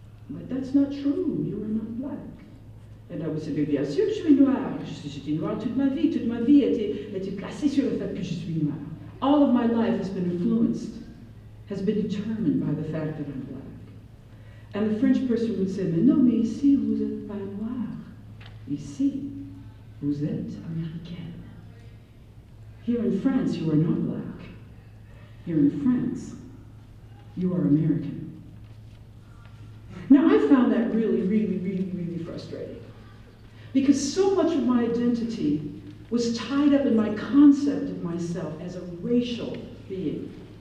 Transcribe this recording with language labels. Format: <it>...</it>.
<en>But that's not true, you are not black. And I would say,</en> <fr>bien sûr que je suis noire. J'étais noire toute ma vie était placée sur le fait que je suis noire.</fr> <en>All of my life has been influenced, has been determined by the fact that I'm black.</en> <fr>And the French person would say, mais non, mais ici, vous êtes pas noir. Ici, vous êtes américaine.</fr> <en>Here in France, you are not black. Here in France, you are American. Now, I found that really frustrating. Because so much of my identity was tied up in my concept of myself as a racial being.</en>